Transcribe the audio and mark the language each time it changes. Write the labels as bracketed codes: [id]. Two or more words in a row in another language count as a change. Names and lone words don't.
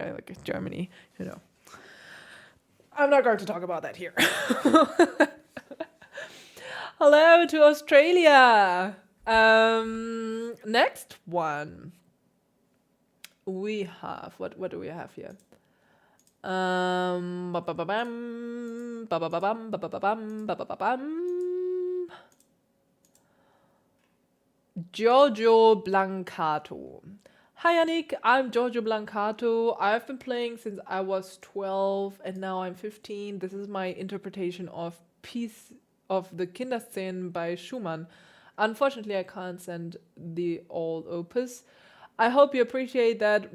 [en] I like Germany, you know. I'm not going to talk about that here. Hello to Australia. Next one. We have what do we have here? Ba-ba-ba-bam, ba-ba-ba-bam, ba-ba-ba-bam, ba-ba-ba-bam. Giorgio Blancato. Hi Yannick, I'm Giorgio Blancato. I've been playing since I was 12 and now I'm 15. This is my interpretation of Piece of the Kinderszenen by Schumann. Unfortunately, I can't send the old opus. I hope you appreciate that.